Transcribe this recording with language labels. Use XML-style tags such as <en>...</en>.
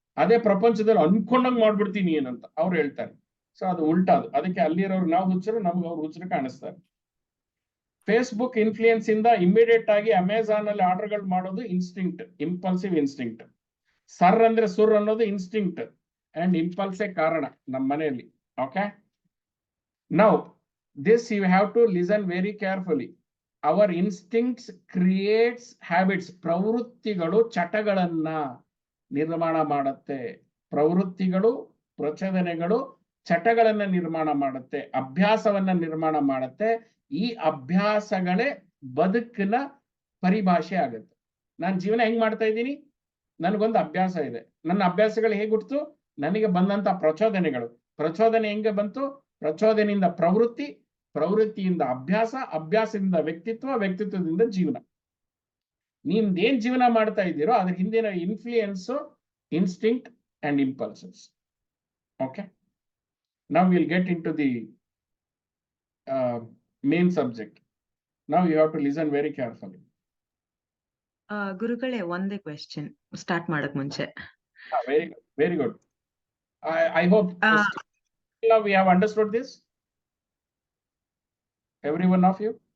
<kn>ಅದೇ ಪ್ರಪಂಚದಲ್ಲಿ ಅನ್ಕೊಂಡಂಗ್ ಮಾಡ್ಬಿಡ್ತೀನಿ ಏನಂತ ಅವ್ರು ಹೇಳ್ತಾರೆ. ಸೊ ಅದು ಉಲ್ಟಾದು. ಅದಕ್ಕೆ ಅಲ್ಲಿರೋರು ನಾವು ಹುಚ್ಚರು, ನಮ್ಗೆ ಅವ್ರು ಹುಚ್ಚರು ಕಾಣಿಸ್ತಾರೆ. ಫೇಸ್ಬುಕ್ ಇನ್ಫ್ಲೂಯೆನ್ಸ್ ಇಂದ ಇಮಿಡಿಯೇಟ್ ಆಗಿ ಅಮೆಝಾನ್ ಅಲ್ಲಿ ಆರ್ಡರ್ಗಳು ಮಾಡೋದು ಇನ್ಸ್ಟಿಂಕ್ಟ್, ಇಂಪಲ್ಸಿವ್ ಇನ್ಸ್ಟಿಂಕ್ಟ್. ಸರ್ ಅಂದ್ರೆ ಸುರ್ ಅನ್ನೋದು ಇನ್ಸ್ಟಿಂಕ್ಟ್ ಅಂಡ್ ಇಂಪಲ್ಸೇ ಕಾರಣ ನಮ್ಮ ಮನೆಯಲ್ಲಿ.</kn> <en>Okay, now this you have to listen very carefully. Our instincts creates habits.</en> <kn>ಪ್ರವೃತ್ತಿಗಳು ಚಟಗಳನ್ನ ನಿರ್ಮಾಣ ಮಾಡುತ್ತೆ. ಪ್ರವೃತ್ತಿಗಳು, ಪ್ರಚೋದನೆಗಳು ಚಟಗಳನ್ನ ನಿರ್ಮಾಣ ಮಾಡುತ್ತೆ, ಅಭ್ಯಾಸವನ್ನ ನಿರ್ಮಾಣ ಮಾಡುತ್ತೆ. ಈ ಅಭ್ಯಾಸಗಳೇ ಬದುಕಿನ ಪರಿಭಾಷೆ ಆಗುತ್ತೆ. ನಾನು ಜೀವನ ಹೆಂಗ್ ಮಾಡ್ತಾ ಇದ್ದೀನಿ, ನನಗೊಂದು ಅಭ್ಯಾಸ ಇದೆ. ನನ್ನ ಅಭ್ಯಾಸಗಳು ಹೇಗೆ ಹುಟ್ಟಿತು, ನನಗೆ ಬಂದಂತ ಪ್ರಚೋದನೆಗಳು. ಪ್ರಚೋದನೆ ಹೆಂಗೆ ಬಂತು, ಪ್ರಚೋದನೆಯಿಂದ ಪ್ರವೃತ್ತಿ, ಪ್ರವೃತ್ತಿಯಿಂದ ಅಭ್ಯಾಸ, ಅಭ್ಯಾಸದಿಂದ ವ್ಯಕ್ತಿತ್ವ, ವ್ಯಕ್ತಿತ್ವದಿಂದ ಜೀವನ. ನಿಮ್ದೇನ್ ಜೀವನ ಮಾಡ್ತಾ ಇದ್ದೀರೋ ಅದ್ರ ಹಿಂದಿನ influence instinct and impulses.</kn> <en>Okay, now will get into the main subject. Now you have to listen very carefully.</en> <kn>ಗುರುಗಳೇ, ಒಂದೇ ಕ್ವೆಶ್ಚನ್ ಸ್ಟಾರ್ಟ್ ಮಾಡಕ್ ಮುಂಚೆ.</kn> <en>Very good, very good. I hope we have understood this, every one of you.</en>